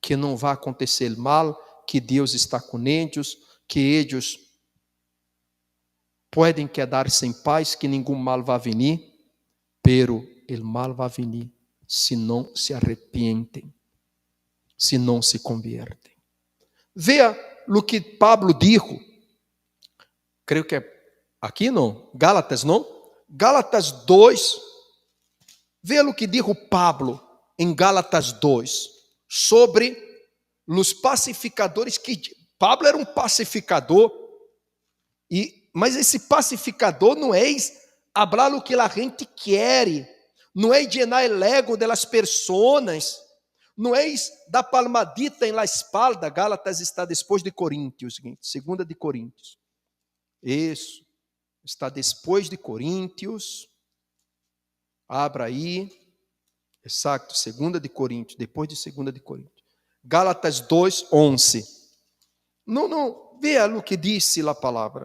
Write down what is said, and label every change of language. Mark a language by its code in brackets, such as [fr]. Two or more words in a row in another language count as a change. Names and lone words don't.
[pt] que não vai acontecer mal, que Deus está com eles, que eles podem quedar-se em paz, que nenhum mal vai vir, pero o mal vai vir se não se arrependem, se não se convertem. Veja o que Pablo dijo, creio que é aqui não, Gálatas não? Gálatas 2, veja o que dijo Pablo em Gálatas 2, sobre os pacificadores, que Pablo era um pacificador, mas esse pacificador não é hablar o que a gente quer, não é [es] llenar el ego de las personas, [pt] não é dar palmadita [es] em la espalda. [pt] Gálatas está depois de Coríntios, segunda de Coríntios. Isso, está depois de Coríntios. Abra aí. Exato, segunda de Coríntios, depois de segunda de Coríntios. Gálatas 2:11. Não, veja o que disse a palavra.